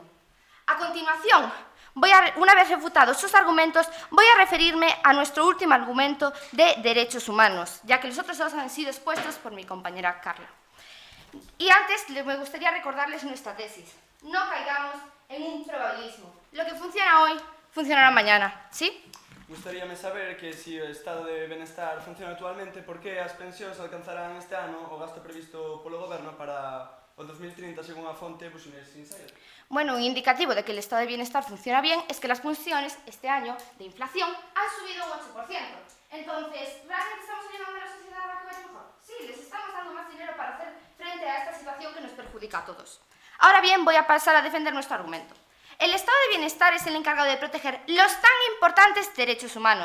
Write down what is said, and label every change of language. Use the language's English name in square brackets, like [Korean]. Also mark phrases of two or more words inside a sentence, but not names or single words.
[Spanish] A continuación, una vez refutados sus argumentos, voy a referirme a nuestro último argumento de derechos humanos, ya que los otros dos han sido expuestos por mi compañera Carla. Y antes me gustaría recordarles nuestra tesis. No caigamos en un probabilismo. Lo que funciona hoy, funcionará mañana, ¿sí? [Galician] Gustaríame saber que si o estado de benestar funciona actualmente, por que as pensións alcanzarán este ano o gasto previsto polo goberno para o 2030 según a fonte Business Insider. [Spanish] Bueno, un indicativo de que el estado de bienestar funciona bien es que las pensiones este año de inflación han subido un 8%. Entonces, ¿realmente estamos ayudando a la sociedad a que vaya mejor? Sí, les estamos dando más dinero para hacer frente a esta situación que nos perjudica a todos. Ahora bien, voy a pasar a defender nuestro argumento. El estado de bienestar es el encargado de proteger los tan importantes derechos humanos.